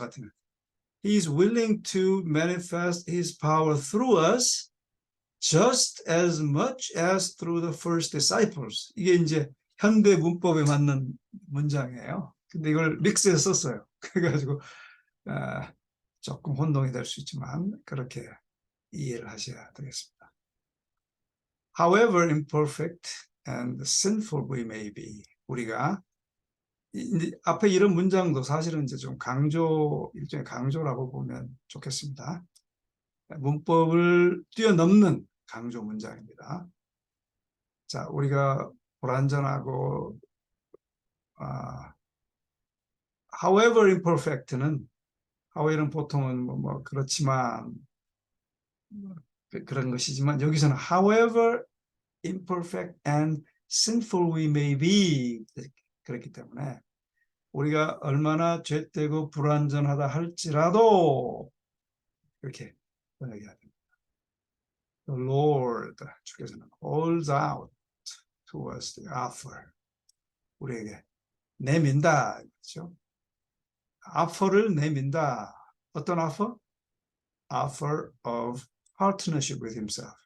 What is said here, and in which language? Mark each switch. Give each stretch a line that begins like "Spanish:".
Korean: 저 같으면
English: he's willing to manifest his power through us just as much as through the first disciples.
Korean: 이게 이제 현대 문법에 맞는 문장이에요. 근데 이걸 믹스해서 썼어요. 그래가지고 조금 혼동이 될 수 있지만 그렇게 이해를 하셔야 되겠습니다.
English: However imperfect and sinful we may be,
Korean: 우리가 앞에 이런 문장도 사실은 이제 좀 일종의 강조라고 보면 좋겠습니다. 문법을 뛰어넘는 강조 문장입니다. 자, 우리가 불완전하고 however imperfect는 however는 보통은 그렇지만 그런 것이지만 여기서는
English: however imperfect and sinful we may be
Korean: 그렇기 때문에 우리가 얼마나 죄되고 불완전하다 할지라도 이렇게 번역해야 됩니다.
English: The Lord 주께서는 holds out towards the offer
Korean: 우리에게 내민다 그렇죠? offer를 내민다. 어떤 offer?
English: offer of partnership with himself.